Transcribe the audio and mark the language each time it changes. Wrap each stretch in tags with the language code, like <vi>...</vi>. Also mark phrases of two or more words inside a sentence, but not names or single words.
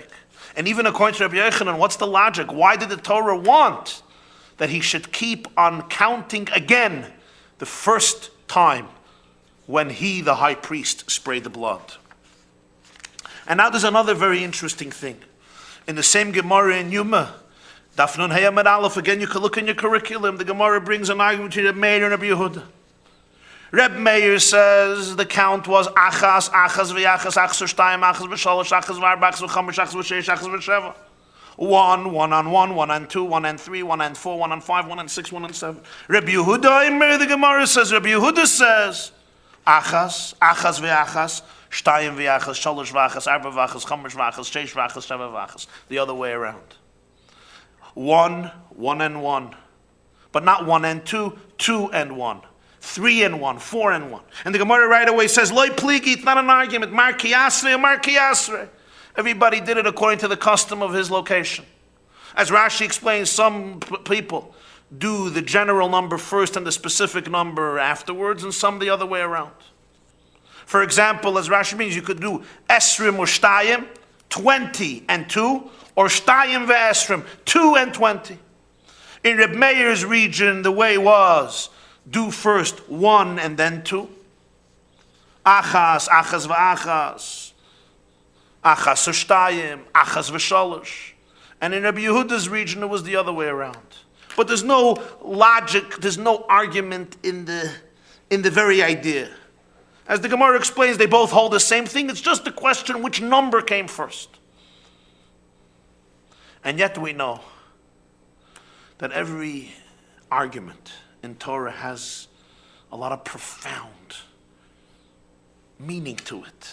<en>And even according to Rabbi Yochanan, what's the logic? Why did the Torah want that he should keep on counting again the first time when he, the high priest, sprayed the blood? And now there's another very interesting thing. In the same Gemara in Yuma, Daf Nun Hey Amud Aleph, again you can look in your curriculum, the Gemara brings an argument between Reb Meir and Rabbi Yehuda. Reb Meir says the count was</en> <he>אחת, אחת ואחת, אחת ושתיים, אחת ושלוש, אחת וארבע, אחת וחמש, אחת ושש, אחת ושבע.</he> <en>1, 1 and 1, 1 and 2, 1 and 3, 1 and 4, 1 and 5, 1 and 6, 1 and 7. Rabbi Yehuda, the Gemara says,</en> <he>Rabbi Yehuda says, אחת, אחת ואחת, שתיים ואחת, שלוש ואחת, ארבע ואחת, חמש ואחת, שש ואחת, שבע ואחת.</he> <en>The other way around. 1, 1 and 1. But not 1 and 2, 2 and 1. 3 and 1, 4 and 1. And the Gemara right away says,</en> <arc>לא פליגי,</arc> <en>it's not an argument.</en> <arc>מר כי אתריה, מר כי אתריה.</arc> <en>Everybody did it according to the custom of his location. As Rashi explains, some people do the general number first and the specific number afterwards, and some the other way around. For example, as Rashi means, you could do Esrim or Shtayim, 20 and 2, or</en> <he>שתיים ועשרים,</he> <en>2 and 20. In Reb Meir's region, the way was, do first 1 and then 2.</en> <he>אחת, אחת ואחת. אחת ושתיים, אחת ושלוש.</he> <en>And in Rabbi Yehuda's region, it was the other way around. But there's no logic, there's no argument in the in the very idea. As the Gemara explains, they both hold the same thing. It's just a question which number came first. And yet we know that every argument in Torah has a lot of profound meaning to it.</en>